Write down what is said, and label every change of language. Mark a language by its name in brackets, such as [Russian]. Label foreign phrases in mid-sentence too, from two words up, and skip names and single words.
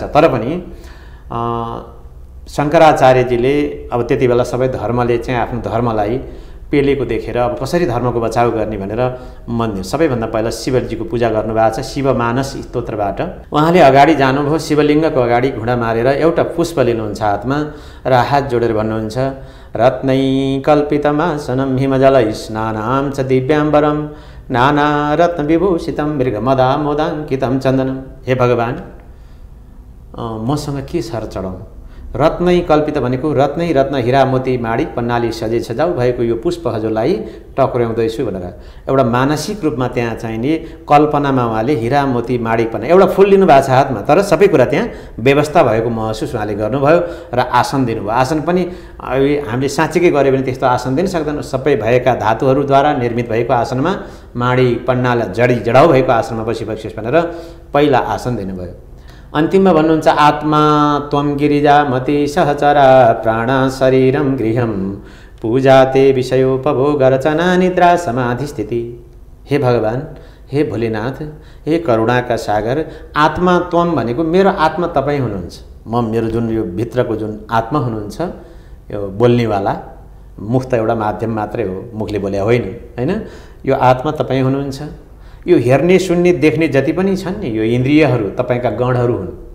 [Nepali] तर पनि शङ्कराचार्यजीले अब त्यति बेला सबै धर्मले चाहिँ आफ्नो धर्मलाई पेलेको देखेर अब कसरी धर्मको बचाउ गर्ने भनेर मन्दिर सबैभन्दा पहिला शिवजीको पूजा गर्नुभएको छ। शिवमानस स्तोत्रबाट उहाँले अगाडि जानुभयो, शिवलिङ्गको अगाडि घुँडा मारेर एउटा पुष्प लिनुहुन्छ हातमा र हात जोडेर भन्नुहुन्छ [Sanskrit] रत्नै कल्पितमासनं हिमजल स्नानां च दिव्याम्बरं नाना रत्न विभूषितं मृगमदामोदाङ्कितं चन्दनं। [Nepali] हे भगवान्, मसँग के सर चढाउँ? [Sanskrit] रत्नै कल्पित [Nepali] भनेको रत्नै रत्न हिरा मोती माडी पन्नाली सजे सजाउ भएको यो पुष्प हजुरलाई टक्र्याउँदैछु भनेर एउटा मानसिक रूपमा त्यहाँ चाहिने कल्पनामा उहाँले हिरा मोती माडी पन्ना एउटा फुल लिनुभएको छ हातमा, तर सबै कुरा त्यहाँ व्यवस्था भएको महसुस उहाँले गर्नुभयो र आसन दिनुभयो। आसन पनि हामीले साँच्चीकै गऱ्यो भने त्यस्तो आसन दिन सक्दैनौँ। सबै भएका धातुहरूद्वारा निर्मित भएको आसनमा माडी पन्नाला जडाउ भएको आसनमा बसिबक्सियोस् भनेर पहिला आसन दिनुभयो। अन्तिममा भन्नुहुन्छ [Sanskrit] आत्मा त्वं गिरिजामति सहचरा प्राण शरीरम गृहम पूजा ते विषयोपभोग रचना निद्रा समाधि स्थिति। [Nepali] हे भगवान्, हे भोलेनाथ, हे करुणाका सागर, [Sanskrit] आत्मा त्वं [Nepali] भनेको मेरो आत्मा तपाईँ हुनुहुन्छ। म मेरो जुन यो भित्रको जुन आत्मा हुनुहुन्छ यो बोल्नेवाला मुख त एउटा माध्यम मात्रै हो, मुखले बोले होइन, हैन? यो आत्मा तपाईँ हुनुहुन्छ। यो हेर्ने सुन्ने देख्ने जति पनि छन् नि यो इन्द्रियहरू तपाईँका गणहरू हुन्।